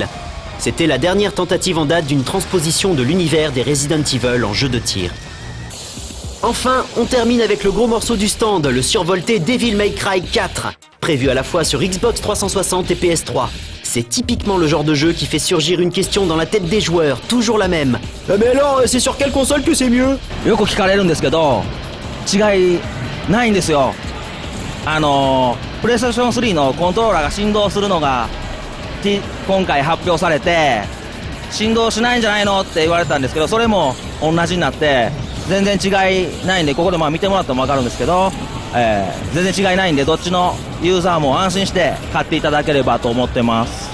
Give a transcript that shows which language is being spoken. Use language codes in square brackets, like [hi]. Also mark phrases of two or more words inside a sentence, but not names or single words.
[fr] C'était la dernière tentative en date d'une transposition de l'univers des Resident Evil en jeu de tir. Enfin, on termine avec le gros morceau du stand, le survolté Devil May Cry 4, prévu à la fois sur Xbox 360 et PS3. C'est typiquement le genre de jeu qui fait surgir une question dans la tête des joueurs, toujours la même. Mais alors, c'est sur quelle console que c'est mieux? [ja] よく聞かれるんですけど、違いないんですよ。プレイステーション3のコントローラーが振動するのが今回発表されて、振動しないんじゃないのって言われたんですけど、それも同じになって全然違いないんで、ここで見てもらっても分かるんですけど、全然違いないんで、どっちのユーザーも安心して買っていただければと思ってます。